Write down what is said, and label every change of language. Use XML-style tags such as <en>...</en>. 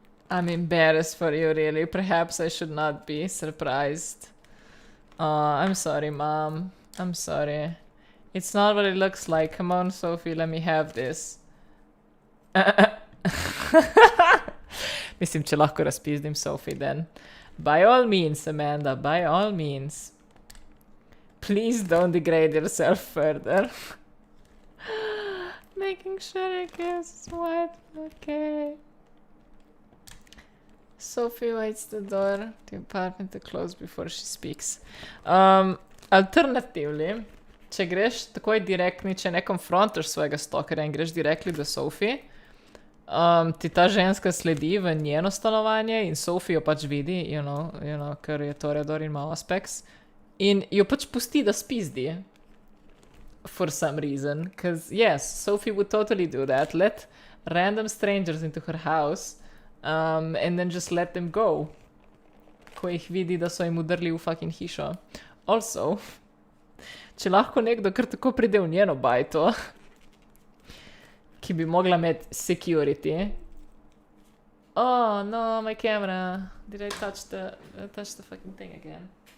<en>I'm embarrassed for you, really. Perhaps I should not be surprised. I'm sorry, Mom. I'm sorry. It's not what it looks like. Come on, Sophie, let me have this.</en> <sl>Mislim, če lahko razpizdim Sophie, then.</sl> <en>By all means, Amanda, by all means. Please don't degrade yourself further. Making sure it gives what? Okay. Sophie waits the door to the apartment to close before she speaks.</en> <sl>Alternatively, če greš takoj direktni, če ne konfrontaš svojega stalkerja in greš direktli do Sophie, ti ta ženska sledi v njeno stanovanje in Sophie jo pač vidi,</sl> <en>you know,</en> <sl>ker je Toreador in ima Auspex, in jo pač pusti, da spizdi.</sl> <en>For some reason. Because, yes, Sophie would totally do that. Let random strangers into her house and then just let them go.</en> <sl>Ko jih vidi, da so jim udrli v fucking hišo. Also, če lahko nekdo kar tako pride v njeno bajto, ki bi mogla imeti security.</sl> <en>Oh, no, my camera. Did I touch the fucking thing again?</en>